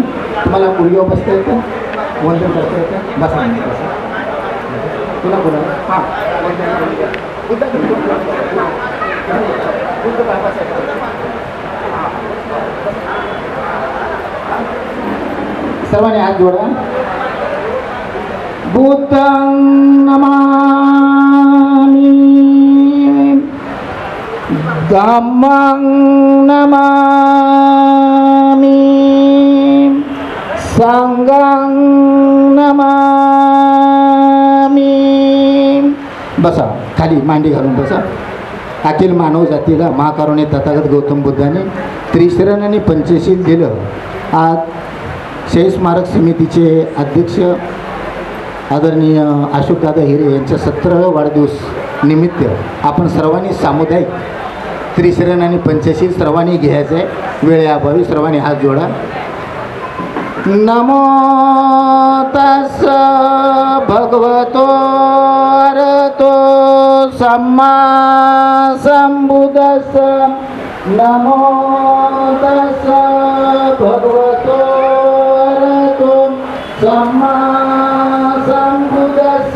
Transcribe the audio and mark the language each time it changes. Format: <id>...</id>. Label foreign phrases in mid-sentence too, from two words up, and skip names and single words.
<mr>तुम्हाला गुडघ्यावर बसता येतं वंदन करता येतं बसा तुला बोला हां सर्वांनी हात जोडा.</mr> <pi>बुद्धं नमामि धम्मं नमामि संघं नमामि.</pi> <mr>बसा खाली मांडी घालून बसा. अखिल मानव जातीला महाकरुणे तथागत गौतम बुद्धाने त्रिशरण आणि पंचशील दिलं. आज शहीद स्मारक समितीचे अध्यक्ष आदरणीय अशोकदादा हिरे यांच्या 17व्या वाढदिवस निमित्त आपण सर्वांनी सामुदायिक त्रिशरण आणि पंचशील सर्वांनी घ्यायचं आहे. वेळेअभावी सर्वांनी हात जोडा.</mr> <pi>नमो तस् भगवतो अरहतो सम्मा संबुद्धस्स. नमो तस् भगवतो अरहतो सम्मा संबुद्धस्स.</pi>